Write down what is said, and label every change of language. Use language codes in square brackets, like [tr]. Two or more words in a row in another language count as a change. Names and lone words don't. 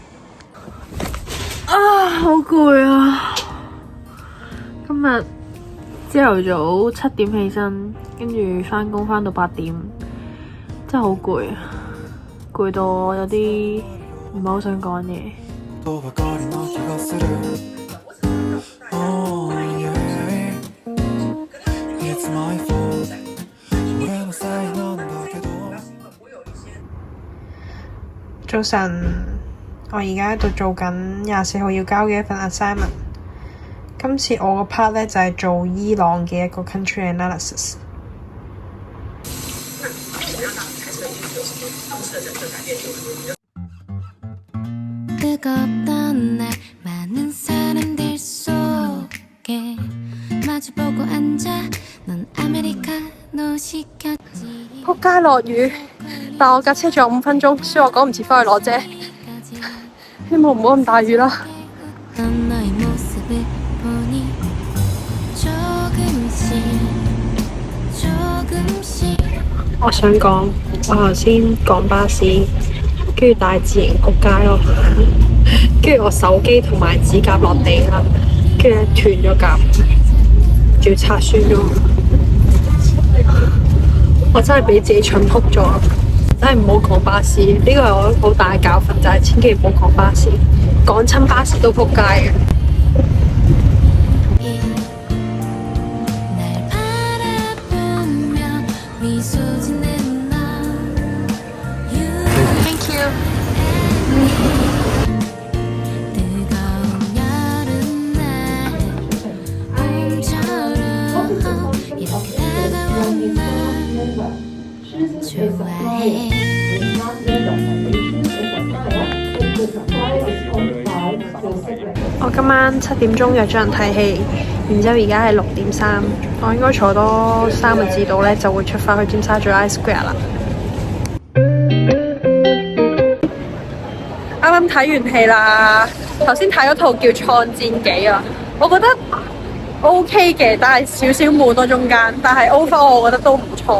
[yue] 啊，好攰啊！今日朝頭早7點起身，跟住返工返到8點，真係好攰啊！攰到我有啲唔係好想講嘢。 [ja] 또 ばかりの気がする [en] Oh yeah It's my fault [ja] 俺のせいなんだけど [yue] 早晨，我而家喺度做緊24號要交嘅一份 assignment。今次我個 part 咧就係做伊朗嘅一個 [en] country analysis。 [ko] 뜨겁던 날 많은 사람들 속에 마주보고 앉아 넌 아메리카노 시켰지 [yue] 仆街落雨，但我架車仲有5分鐘，所以我趕唔切返去攞遮。希望唔好咁大雨啦。 [ko] 어떤 너의 모습을 보니 조금씩 [yue] 我想講，我頭先趕巴士，跟住大自然仆街咯，跟住我手機同埋指甲落地啦，跟住斷咗甲，仲要擦損咗。我真係俾自己蠢仆咗，真係唔好趕巴士。呢個係我好大嘅教訓，就係千祈唔好趕巴士，趕親巴士都仆街嘅。 [ko] 날 바라보며 미소 짓는 너 [en] Thank you。 [ko] 뜨거운 여름날 봄처럼 이렇게 다가온 날 좋아해 [yue] 我今晚7點鐘約咗人睇戲，然之後而家係6點3，我應該坐多3個字度呢，就會出發去尖沙咀 I Square 啦。啱啱睇完戲啦，頭先睇嗰套叫《創戰紀》啊，我覺得 OK 嘅，但係少少悶咯中間，但係 overall 我覺得都唔錯。